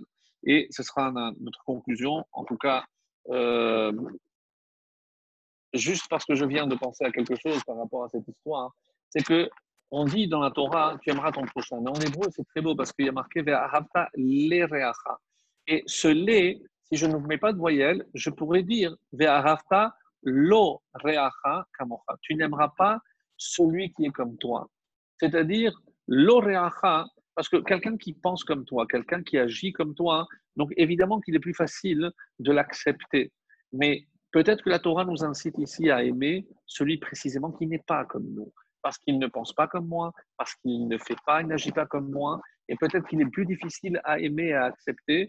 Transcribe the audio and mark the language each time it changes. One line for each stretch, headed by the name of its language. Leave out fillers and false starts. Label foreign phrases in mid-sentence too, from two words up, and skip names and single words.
French: Et ce sera notre conclusion. En tout cas, euh, juste parce que je viens de penser à quelque chose par rapport à cette histoire, c'est que on dit dans la Torah, tu aimeras ton prochain. Mais en hébreu, c'est très beau parce qu'il y a marqué
Hebrew: ואהבת לרעך.
French: Et ce le, si je ne mets pas de voyelle, je pourrais dire
Hebrew: ואהבת לא רעך כמוך.
French: Tu n'aimeras pas celui qui est comme toi. C'est-à-dire
Hebrew: לא רעך,
French: parce que quelqu'un qui pense comme toi, quelqu'un qui agit comme toi, donc évidemment qu'il est plus facile de l'accepter. Mais peut-être que la Torah nous incite ici à aimer celui précisément qui n'est pas comme nous, parce qu'il ne pense pas comme moi, parce qu'il ne fait pas, il n'agit pas comme moi, et peut-être qu'il est plus difficile à aimer et à accepter.